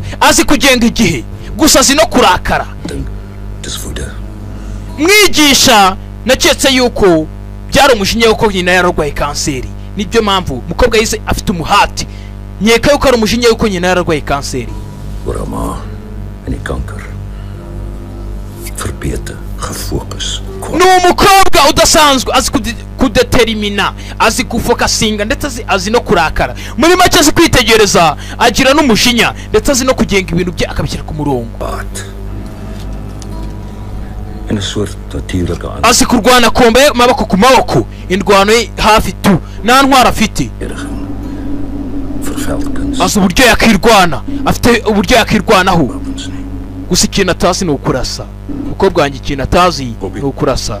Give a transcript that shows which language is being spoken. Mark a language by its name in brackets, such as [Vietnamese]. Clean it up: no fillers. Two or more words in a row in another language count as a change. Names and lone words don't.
[Kinyarwanda] Azi kugenga igihe. Gusa azi no kurakara. Mwigisha naketse yuko byari umushinya yuko nyina yararwaye kanseri. Nibyo mpamvu mukobwa yise afite umuhati. Nyeka yuko ari umushinya yuko nyina yararwaye kanseri. [Dutch] Orama en die kanker. Verbeterd, gefocust. [Kinyarwanda] Ni umukobwa udasanzwe azi kudetermina, azi kufokasinga ndetse azi no kurakara. Muri make azi kwitegereza, agira n'umushinya ndetse azi no kugenga ibintu bye akabishyira ku murongo. [Dutch] En een soort natuurlijke [Kinyarwanda] azi kurwana kombe maboko ku maboko, indwano hafi tu nta ntwara afite. Azi uburyo yakirwana, afite uburyo yakirwanaho. Gusa ikintu atazi ni ukurasa. Umukobwa wanjye ikintu atazi ni ukurasa.